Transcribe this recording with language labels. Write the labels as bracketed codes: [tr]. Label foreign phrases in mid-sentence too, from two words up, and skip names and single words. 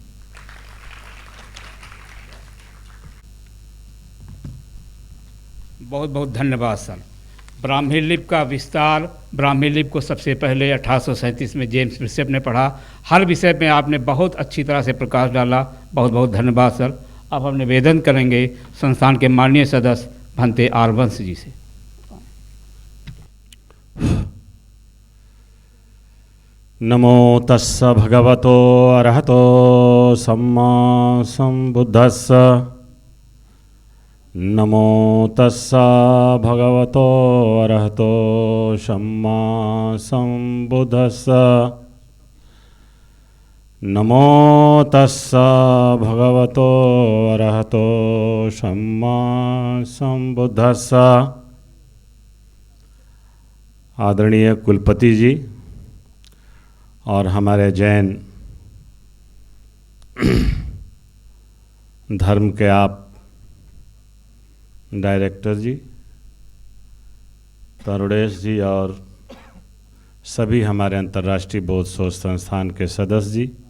[hi] बहुत बहुत धन्यवाद सर। ब्राह्मी लिपि का विस्तार, ब्राह्मी लिपि को सबसे पहले 1837 में जेम्स बिशप ने पढ़ा। हर विषय में आपने बहुत अच्छी तरह से प्रकाश डाला। बहुत बहुत धन्यवाद सर। अब हम निवेदन करेंगे संस्थान के माननीय सदस्य भंते आर वंश जी से। [pi] नमो तस्स भगवतो अरहतो सम्मा सम्बुद्धस्स। नमो तस्स भगवतो अरहतो सम्मा सम्बुद्धस्स। नमो तस्स भगवतो अरहतो सम्मा सम्बुद्धस्स। [hi] आदरणीय कुलपति जी और हमारे जैन धर्म के आप डायरेक्टर जी तरुणेश जी और सभी हमारे अंतर्राष्ट्रीय बौद्ध शोध संस्थान के सदस्य जी,